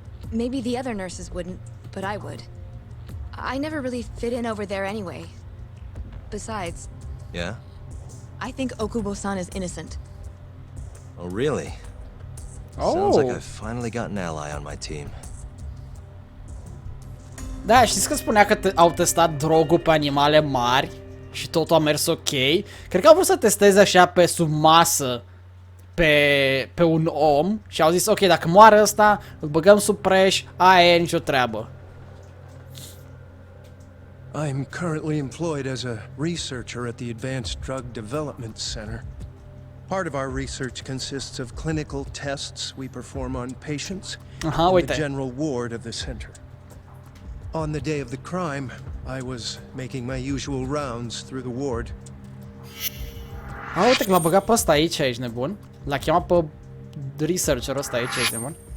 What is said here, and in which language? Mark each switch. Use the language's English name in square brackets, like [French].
[English] maybe the other nurses wouldn't, but I would. I never really fit in over there anyway. Besides, Yeah? I think Okubo-san is innocent. Oh, really? Sounds like Oh. I've finally got an ally on my team. [Romanian] Da, știți că spunea că au testat drogul pe animale mari și totul a mers ok? Cred că au vrut să testeze așa pe sub masă pe un om și au zis, ok, dacă moare ăsta, îl băgăm sub preș, aia e nicio treabă. [English] I'm currently employed as a researcher at the Advanced Drug Development Center. Part of our research consists of clinical tests we perform on patients Aha, in [Romanian] uite. [English] the general ward of the center. On the day of the crime, I was making my usual rounds through the ward. [Romanian] Uite că l-a băgat pe ăsta aici, ești nebun. L-a chemat pe researcherul ăsta aici, ești nebun.